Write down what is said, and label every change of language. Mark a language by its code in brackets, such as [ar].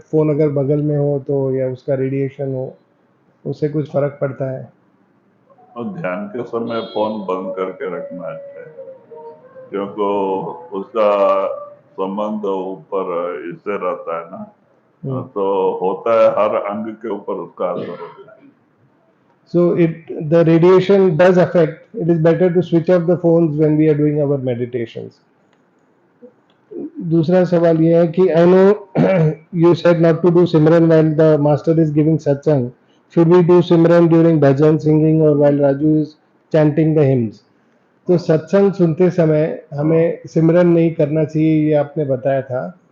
[hi] Phone अगर बगल में हो तो, या उसका रेडिएशन हो, उससे कुछ फर्क पड़ता है? और ध्यान के समय फोन बंद करके रखना अच्छा है, क्योंकि उसका संबंध ऊपर इससे रहता है ना, तो होता है हर अंग के ऊपर उसका असर होता है. [en] So the radiation does affect. It is better to switch off the phones when we are doing our meditations. [hi] दूसरा सवाल ये है कि [en] I know you said not to do Simran while the master is giving satsang. Should we do Simran during bhajan singing or while Raju is chanting the hymns? [hi] तो सत्संग सुनते समय हमें सिमरन नहीं करना चाहिए, ये आपने बताया था.